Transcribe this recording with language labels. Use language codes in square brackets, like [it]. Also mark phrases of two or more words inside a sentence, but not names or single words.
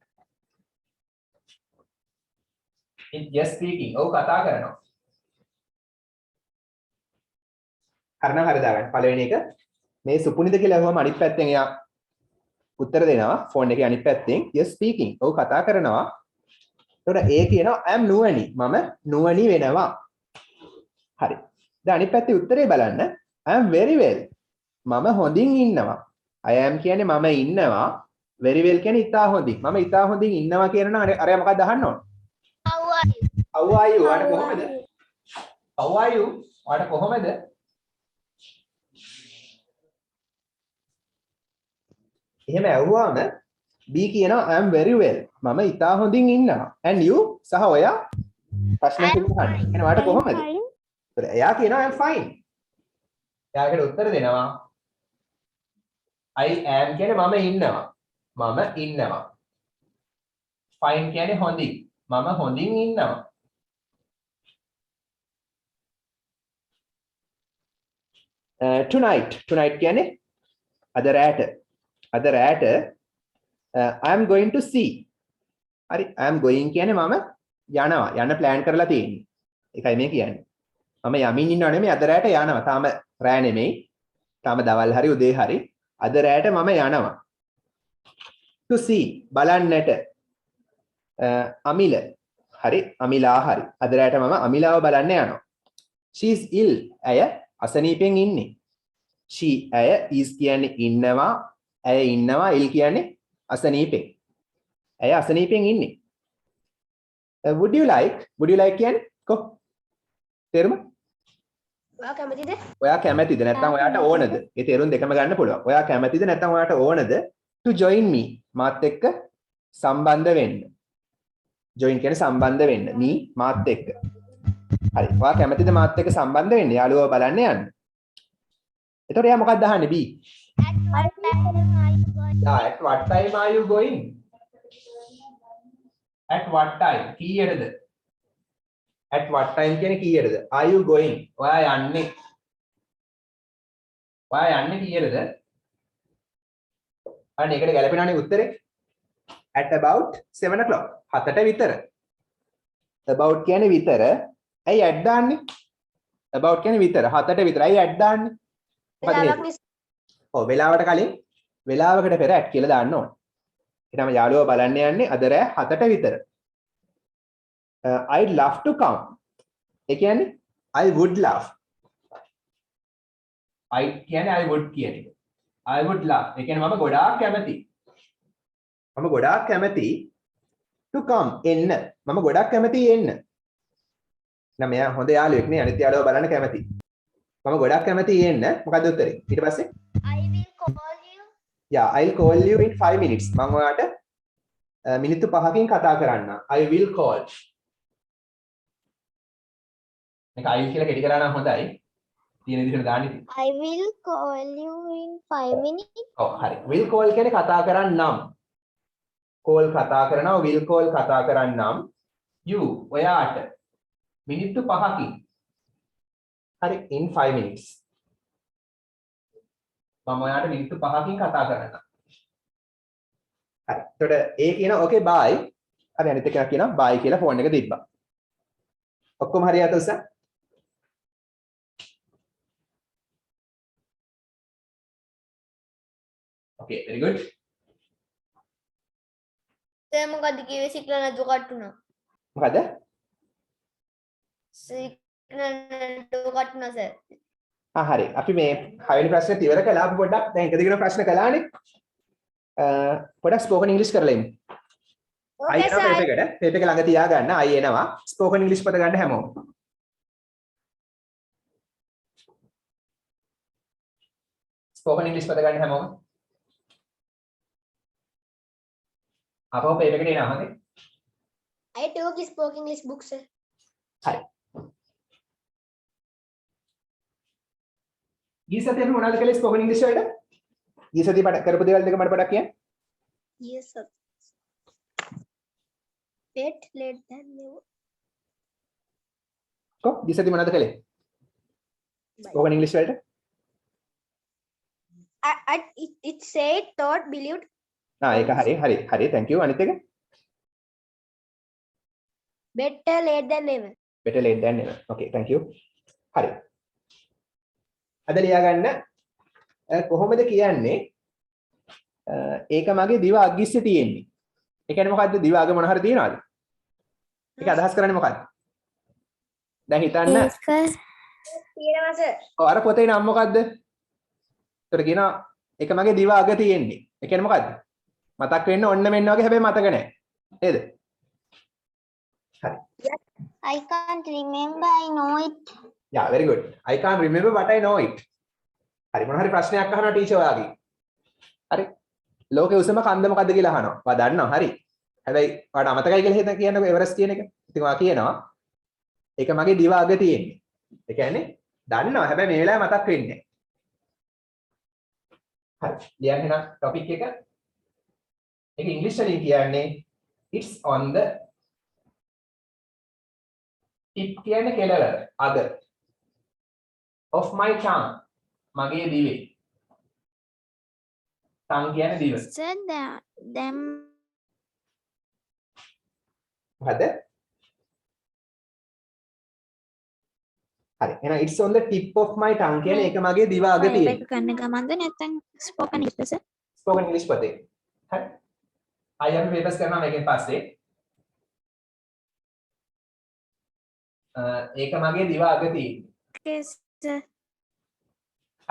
[en] yes speaking. [si] ඔව් කතා කරනවා. හරිනම් හරි දාගන්න. පළවෙනි එක මේ සුපුනිද කියලා අහුවම අනිත් පැත්තෙන් එයා උත්තර දෙනවා ෆෝන් එකේ අනිත් පැත්තෙන් [en] yes speaking. [si] ඔව් කතා කරනවා. එතකොට ඒ කියනවා [en] I am [si] නුවණි. මම නුවණි වෙනවා. හරි. දැන් අනිත් පැත්තේ උත්තරේ බලන්න. [en] I am very well. [si] මම හොඳින් ඉන්නවා. [en] I am [si] කියන්නේ මම ඉන්නවා. [en] very well [si] කියන්නේ ඉතා හොඳින්. මම ඉතා හොඳින් ඉන්නවා කියනවා අරයා මොකක්ද අහන්න ඕන? [en] How are you? How are you? [si] ඔයාට කොහමද? [en] How are you? [si] ඔයාට කොහමද? එහෙම ඇහුවාම B කියනවා [en] I am very well. [si] මම ඉතා හොඳින් ඉන්නවා. [en] and you [si] සහ ඔයා ප්‍රශ්න තුනක් අහන්න. එහෙනම් ඔයාට කොහමද? ඒතර එයා කියනවා [en] I am fine. [si] එයාකට උත්තර දෙනවා [en] I am [si] කියන්නේ මම ඉන්නවා. මම ඉන්නවා. fine කියන්නේ හොඳින්. මම හොඳින් ඉන්නවා. tonight කියන්නේ අද රැට. අද රැට [en] I am going to see. [si] හරි [en] I am going [si] කියන්නේ මම යනවා. යන්න plan කරලා තියෙන්නේ. ඒකයි මේ කියන්නේ. මම යමින් ඉන්නව නෙමෙයි අද රැට යනවා. තාම රෑ නෙමෙයි. තාම දවල් හරි උදේ හරි. අද රැට මම යනවා. [en] to see [si] බලන්නට අමිල හරි අමිලා හරි. අද රැට මම අමිලාව බලන්න යනවා. [en] she is ill. [si] ඇය අසනීපෙන් ඉන්නේ. she ඇය is කියන්නේ ඉන්නවා. ඇය ඉන්නවා. ill කියන්නේ අසනීපෙන්. ඇය අසනීපෙන් ඉන්නේ. [en] would you like [si] කියන්නේ කො තේරුම? ඔයා කැමතිද? ඔයා කැමතිද නැත්නම් ඔයාට ඕනද? ඒ තේරුම් දෙකම ගන්න පුළුවන්. ඔයා කැමතිද නැත්නම් ඔයාට ඕනද [en] to join me [si] මාත් එක්ක සම්බන්ධ වෙන්න. join කියන්නේ සම්බන්ධ වෙන්න. me මාත් එක්ක. හරි. ඔයා කැමතිද මාත් එක්ක සම්බන්ධ වෙන්න? යාළුවව බලන්න යන්න. එතකොට එයා මොකක්ද අහන්නේ B? [en] At what time are you going? At what time? කීයටද? At what time [si] කියන්නේ කීයටද? [en] Are you going? [si] ඔයා යන්නේ. ඔයා යන්නේ කීයටද? අන්න ඒකට ගැලපෙනවනේ උත්තරේ. [en] At about 7 o'clock. [si] 7ට විතර. About කියන්නේ විතර. ඇයි at දාන්නේ? About කියන්නේ විතර. 7ට විතර. ඇයි at දාන්නේ? ඔව් වෙලාවට කලින් වෙලාවකට පෙර at කියලා දාන්න ඕනේ. ඊටම යාළුවෝ බලන්න යන්නේ අද රෑ 7ට විතර. [en] I'd love to come. [si] ඒ කියන්නේ [en] I would love. [si] I කියන්නේ [en] I would [si] කියන එක. [en] I would love. [si] ඒ කියන්නේ මම ගොඩාක් කැමතියි. මම ගොඩාක් කැමතියි [en] to come [si] එන්න. මම ගොඩාක් කැමතියි එන්න. නම් මෙයා හොඳ යාළුවෙක් නේ අනිත් යාළුවා බලන්න කැමතියි. මම ගොඩාක් කැමතියි එන්න. මොකද්ද උත්තරේ? ඊට පස්සේ [en] I will call you. Yeah, I'll call you in 5 minutes. [si] මම ඔයාට මිනිත්තු 5කින් කතා කරන්න. [en] I will call. [si] මේක I කියලා කෙටි කරා නම් හොඳයි. තියෙන විදිහට දාන්න ඉතින්. [en] I will call you in 5 minutes. [si] ඔව් හරි. [en] will call [si] කියන්නේ කතා කරන්නම්. call කතා කරනවා [en] will call [si] කතා කරන්නම්. you ඔයාට මිනිත්තු 5කින්. හරි [en] in 5 minutes. [si] මම ඔයාට මිනිත්තු 5කින් කතා කරන්නම්. හරි. එතකොට ඒ කියන [en] okay bye. [si] හරි අනිත් එක කියනවා bye කියලා ෆෝන් එක තිබ්බා. ඔක්කොම හරියට උස. [en] Okay, very good. [si] දැන් මොකද්ද කිව්වේ සිග්නල් නැතුව කට් වුණා. මොකද? සිග්නල් නැතුව කට් වුණා සර්. හරි. අපි මේ 6 වෙනි ප්‍රශ්නෙත් ඉවර කළා. අපි පොඩ්ඩක් දැන් එක දිගටම ප්‍රශ්න කළානේ. පොඩ්ඩක් [en] spoken English [si] කරලා ඉමු. [en] Okay sir. [si] පේපර් එක ළඟ තියාගන්න. ආයි එනවා. [en] spoken English [si] පද ගන්න හැමෝම. [en] spoken English [si] පද ගන්න හැමෝම. අපෝ පේපර් එකට එනවා හරි. [en] I took spoken English book sir. [si] හරි. ගිය සතියේ අපි මොනවද කළේ [en] spoken English [si] වලට? ගිය සතියේ කරපු දේවල් දෙක මට පොඩ්ඩක් කියන්න. [en] Yes sir. Wait, let them know. [si] කො ගිය සතියේ මොනවද කළේ? [en] spoken English [si] වලට? [en] It said thought believed. [si] ඒක හරි [en] thank you [si] අනිත් එක [en] Better late than never. better late than never okay thank you [si] හරි අද ලියා ගන්න කොහොමද කියන්නේ ඒක මගේ දිව අග්ගිස්සේ තියෙන්නේ ඒ කියන්නේ මොකද්ද දිව අග මොන හරි තියනවාද ඒක අදහස් කරන්නේ මොකද්ද දැන් හිතන්න තියෙනවා සර්. ඔව් අර පොතේ නම මොකද්ද ඒතර කියනවා ඒක මගේ දිව අග තියෙන්නේ ඒ කියන්නේ මොකද්ද මතක් වෙන්න ඔන්න මෙන්න වගේ හැබැයි මතක නැහැ නේද හරි [en] I can't remember, I know it. yeah very good I can't remember but I know it [si] හරි මොන හරි ප්‍රශ්නයක් අහනවා ටීචර් ඔයාගේ හරි ලෝකේ උසම කන්ද මොකද්ද කියලා අහනවා ඔයා දන්නවා හරි හැබැයි ඔයාට අමතකයි කියලා හිතන කියන්නකෝ එවරස්ට් කියන එක ඉතින් ඔයා කියනවා ඒක මගේ දිව අග තියෙන්නේ ඒ කියන්නේ දන්නවා හැබැයි මේ වෙලාවේ මතක් වෙන්නේ නැහැ හරි ලියන්න නම් ටොපික් එක ඒක ඉංග්‍රීසි වලින් කියන්නේ [en] it's on the tip [si] කියන්නේ කෙළවර අග [en] of my tongue [si] මගේ දිවේ tongue කියන්නේ දිව [en] Sir, them [si] මොකද හරි. එහෙනම් [en] it's on the tip of my tongue [si] කියන්නේ ඒක මගේ දිව අග තියෙන. එක ගන්න ගමන්ද නැත්නම් [en] spoken English spoken English [si] පොතේ. හරි. ආයෙ අපි papers කරනවා මේකෙන් පස්සේ. ඒක මගේ දිව අග තියෙන්නේ. [en] okay sir [si] හරි.